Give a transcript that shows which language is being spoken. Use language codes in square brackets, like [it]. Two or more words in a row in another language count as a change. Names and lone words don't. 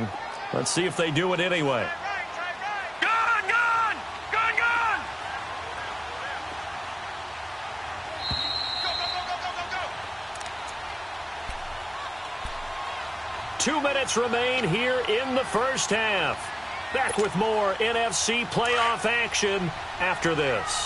[en] Let's see if they do it anyway. Gone, gone! Gone, gone! Go, go, go, go, go, go, go! 2 minutes remain here in the 1st half. Back with more NFC playoff action after this.